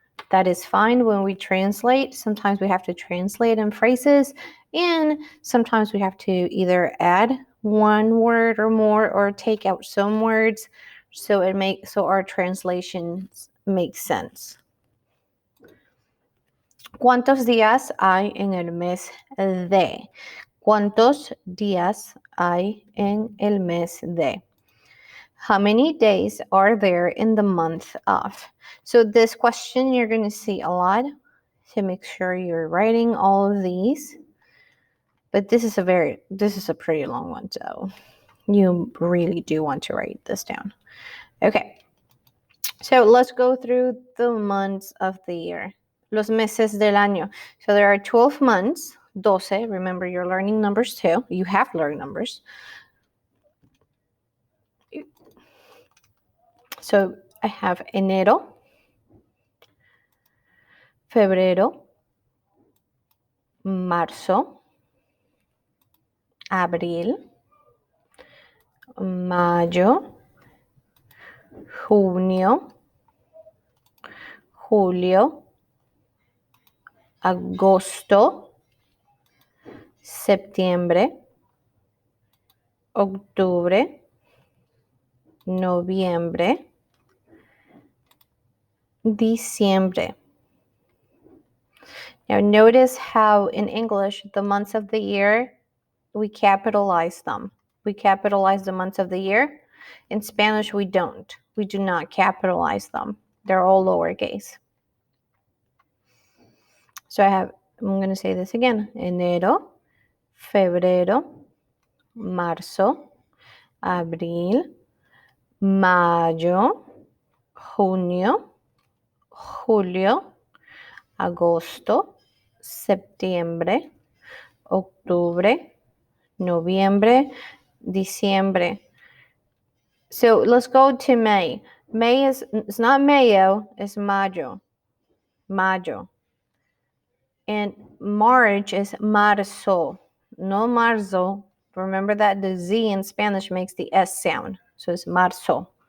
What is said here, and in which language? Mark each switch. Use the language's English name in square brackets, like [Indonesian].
[English] That is fine when we translate. Sometimes we have to translate in phrases, and sometimes we have to either add one word or more or take out some words so our translations make sense. [Spanish] ¿Cuántos días hay en el mes de? ¿Cuántos días hay en el mes de? [English] How many days are there in the month of? So this question you're going to see a lot. So make sure you're writing all of these. But this is a pretty long one, so you really do want to write this down. Okay. So let's go through the months of the year. [Spanish] Los meses del año. [English] So there are 12 months. 12. Remember, you're learning numbers too. You have to learn numbers. So I have enero, [Spanish] febrero, marzo, abril, mayo, junio, julio, agosto, septiembre, octubre, noviembre, diciembre. [English] Now notice how in English the months of the year, we capitalize them. We capitalize the months of the year. In Spanish, we don't. We do not capitalize them. They're all lowercase. So I'm going to say this again. [Spanish] Enero, febrero, marzo, abril, mayo, junio, julio, agosto, septiembre, octubre, noviembre, diciembre. [English] So let's go to May. May it's not mayo, it's mayo. Mayo. And March is marzo. No marzo. Remember that the Z in Spanish makes the S sound. So it's marzo.